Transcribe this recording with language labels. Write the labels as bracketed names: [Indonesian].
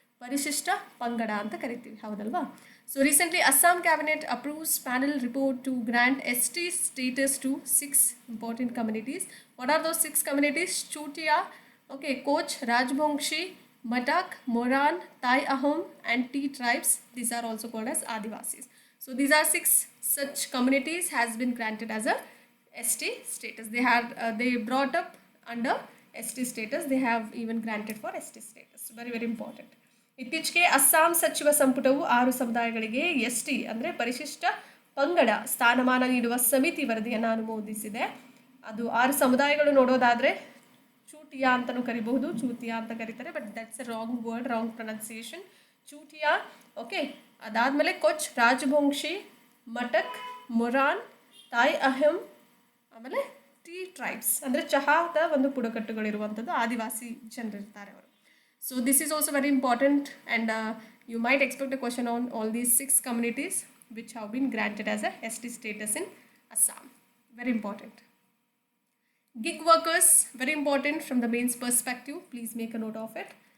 [Kannada] ಪರಿಶಿಷ್ಟ ಪಂಗಡ ಅಂತ ಕರಿತೀವಿ, ಹೌದಲ್ವಾ? [English] So recently Assam cabinet approves panel report to grant ST status to 6 important communities. What are those 6 communities? Chutia, okay, Koch, Rajbongshi, Matak, Moran, Tai Ahom and T tribes. These are also called as Adivasis. So these are 6 such communities has been granted as a ST status. They brought up under ST status. They have even granted for ST status. Very very important. [Kannada] ಇತ್ತೀಚೆಗೆ ಅಸ್ಸಾಂ ಸಚಿವ ಸಂಪುಟವು 6 ಸಮುದಾಯಗಳಿಗೆ ST ಅಂದರೆ ಪರಿಶಿಷ್ಟ ಪಂಗಡ ಸ್ಥಾನಮಾನ ನೀಡುವ ಸಮಿತಿ ವರದಿಯನ್ನು ಅನುಮೋದಿಸಿದೆ. ಅದು 6 ಸಮುದಾಯಗಳು ನೋಡೋದಾದರೆ ಚೂಟಿಯಾ ಅಂತಲೂ ಕರಿಬಹುದು, ಚೂತಿಯಾ ಅಂತ ಕರೀತಾರೆ, [English] But that's a wrong word, wrong pronunciation. [Kannada] ಚೂಟಿಯಾ, okay, ಅದಾದಮೇಲೆ ಕೊಚ್, ರಾಜವಂಶಿ, ಮಟಕ್, ಮೊರಾನ್, ತಾಯ್ ಅಹಮ್, ಆಮೇಲೆ ಟೀ ಟ್ರೈಬ್ಸ್ ಅಂದರೆ ಚಹಾದ ಒಂದು ಬುಡಕಟ್ಟುಗಳಿರುವಂಥದ್ದು ಆದಿವಾಸಿ ಜನರಿರ್ತಾರೆ ಅವರು. [English] So this is also very important and you might expect a question on all these 6 communities which have been granted as a ST status in Assam. Very important. Gig workers, very important from the mains perspective. Please make a note of it.